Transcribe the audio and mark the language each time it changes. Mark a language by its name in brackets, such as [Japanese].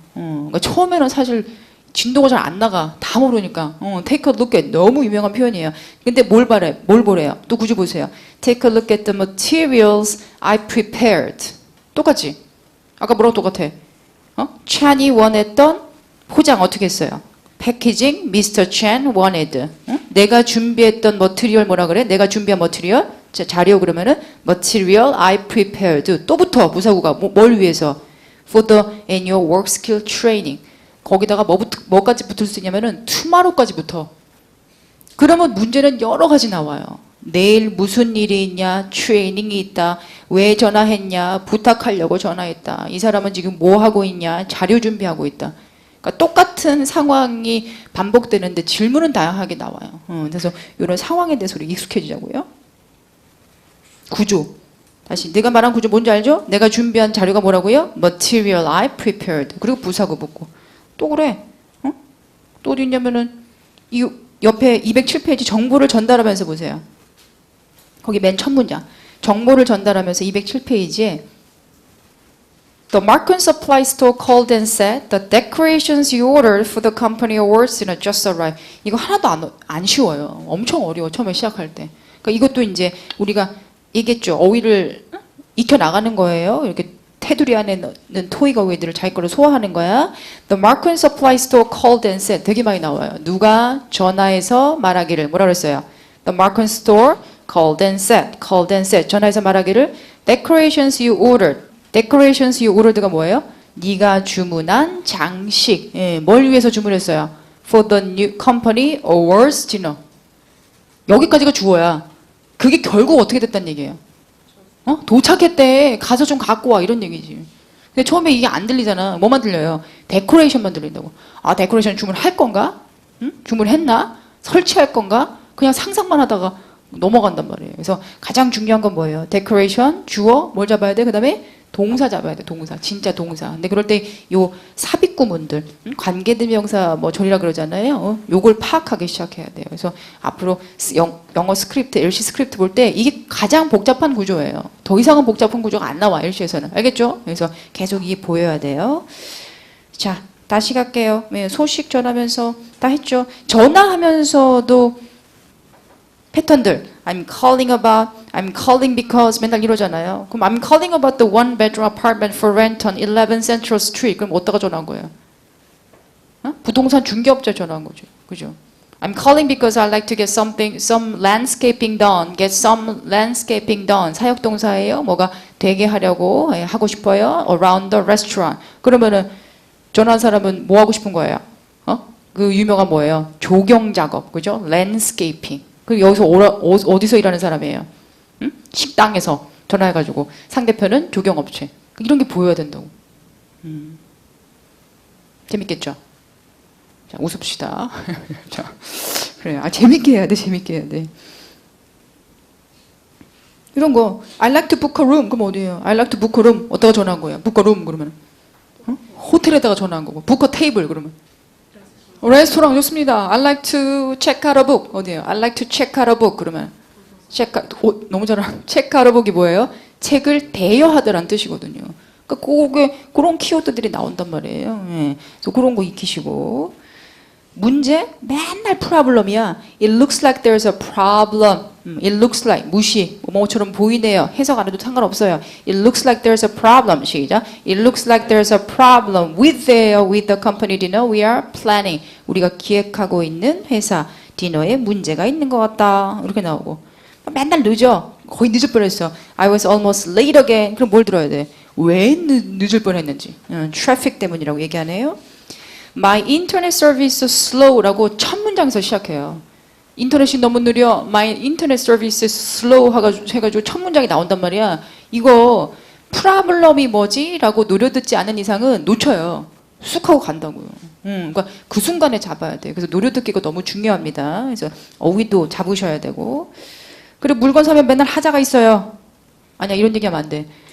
[Korean] 그러니까 처음에는 사실 진도가 잘 안 나가. 다 모르니까. [English] take a look at [Korean] 너무 유명한 표현이에요. 근데 뭘 보래요? 또 구조 보세요. [English] Take a look at the materials I prepared. [Korean] 똑같지? 아까 뭐라고 똑같아? 찬이 원했던 포장 어떻게 했어요? [English] 패키징 Mr. Chen wanted. [Korean] 내가 준비했던 머티리얼 뭐라 그래? 내가 준비한 머티리얼? 자료 그러면은 [English] material I prepared. [Korean] 또 붙어. 부사구가 뭘 위해서? [English] For the annual work skill training. [Korean] 거기다가 뭐까지 붙을 수 있냐면은 tomorrow까지 붙어. 그러면 문제는 여러 가지 나와요. 내일 무슨 일이 있냐? 트레이닝이 있다. 왜 전화했냐? 부탁하려고 전화했다. 이 사람은 지금 뭐 하고 있냐? 자료 준비하고 있다. 그러니까 똑같은 상황이 반복되는데 질문은 다양하게 나와요. 그래서 이런 상황에 대해서 우리 익숙해지자고요. 구조. 다시 내가 말한 구조 뭔지 알죠? 내가 준비한 자료가 뭐라고요? [English] Material I prepared. [Korean] 그리고 부사구 붙고. 또 그래. 또 어디 있냐면은 이 옆에 207페이지 정보를 전달하면서 보세요. 거기 맨 첫 문장. 정보를 전달하면서 207페이지에 [English] The Markham Supply Store called and said the decorations you ordered for the company awards just arrived. [Korean] 이거 하나도 안 쉬워요. 엄청 어려워 처음에 시작할 때. 그러니까 이것도 이제 우리가 얘기했죠. 어휘를 익혀 나가는 거예요. 이렇게 테두리 안에 넣는 토익 어휘들을 자기 거로 소화하는 거야. [English] The Markham Supply Store called and said. [Korean] 되게 많이 나와요. 누가 전화해서 말하기를 뭐라 그랬어요? [English] The Markham Store called and said. Called and said. [Korean] 전화해서 말하기를 [English] decorations you ordered. Decorations you ordered가 뭐예요? [Korean] 네가 주문한 장식. 예, 뭘 위해서 주문했어요? [English] For the new company awards dinner. [Korean] 여기까지가 주어야. 그게 결국 어떻게 됐다는 얘기예요? 도착했대. 가서 좀 갖고 와. 이런 얘기지. 근데 처음에 이게 안 들리잖아. 뭐만 들려요? 데코레이션만 들린다고. 아, 데코레이션 주문할 건가? 응? 주문했나? 설치할 건가? 그냥 상상만 하다가 넘어간단 말이에요. 그래서 가장 중요한 건 뭐예요? 데코레이션, 주어, 뭘 잡아야 돼? 그 다음에 동사 잡아야 돼. 동사. 진짜 동사. 근데 그럴 때 요 삽입구문들, 관계대명사 뭐 절이라 그러잖아요. 요걸 파악하기 시작해야 돼요. 그래서 앞으로 영어 스크립트, LC 스크립트 볼 때 이게 가장 복잡한 구조예요. 더 이상은 복잡한 구조가 안 나와. LC에서는. 알겠죠? 그래서 계속 이게 보여야 돼요. 자, 다시 갈게요. 소식 전하면서 다 했죠. 전화하면서도 패턴들. [English] I'm calling because [Korean] 맨날 이러잖아요. [English] 그럼 I'm calling about the one bedroom apartment for rent on 11 Central Street. [Korean] 그럼 어디다가 전화한 거예요? 부동산 중개업자에 전화한 거죠. 그죠? [English] I'm calling because I'd like to get some landscaping done. Get some landscaping done. [Korean] 사역동사예요. 뭐가 되게 하려고 하고 싶어요. [English] Around the restaurant. [Korean] 그러면은 전화한 사람은 뭐 하고 싶은 거예요? 그 유명한 뭐예요? 조경 작업. 그죠? landscaping. 그리고 여기서 어디서 일하는 사람이에요? 응? 식당에서 전화해가지고 상대편은 조경업체. 이런 게 보여야 된다고. 재밌겠죠? 자, 웃읍시다. 자, 그래요. 재밌게 해야 돼, 재밌게 해야 돼. 이런 거, [English] I like to book a room. [Korean] 그럼 어디예요? [English] I like to book a room. [Korean] 어디다가 전화한 거예요? [English] book a room [Korean] 그러면. 호텔에다가 전화한 거고. [English] book a table 그러면. [Korean] 레스토랑 좋습니다. [English] I like to check out a book. [Korean] 어디예요? [English] I like to check out a book. [Korean] 그러면 너무 잘하는. [English] check out a book이 뭐예요? [Korean] 책을 대여하다라는 뜻이거든요. 그러니까 그런 키워드들이 나온단 말이에요. 예. 그래서 그런 거 익히시고. 문제? 맨날 problem이야. [English] It looks like there's a problem. It looks like 무시. [Korean] 뭐처럼 보이네요. 해석 안 해도 상관없어요. [English] It looks like there's a problem. [Korean] 시작. [English] It looks like there's a problem with the company dinner we are planning. [Korean] 우리가 기획하고 있는 회사 디너에 문제가 있는 것 같다. 이렇게 나오고. 맨날 늦어. 거의 늦을 뻔했어. [English] I was almost late again. [Korean] 그럼 뭘 들어야 돼? 왜 늦을 뻔했는지. 트래픽 때문이라고 얘기하네요. [English] My internet service is slow라고 [Korean] 첫 문장에서 시작해요. 인터넷이 너무 느려. [English] My internet service is slow [Korean] 해가지고 첫 문장이 나온단 말이야. 이거 프라블럼이 뭐지? 라고 노려듣지 않은 이상은 놓쳐요. 쑥 하고 간다고요. 그러니까 그 순간에 잡아야 돼. 그래서 노려듣기가 너무 중요합니다. 그래서 어휘도 잡으셔야 되고. 그리고 물건 사면 맨날 하자가 있어요. 아니야, 이런 얘기하면 안 돼.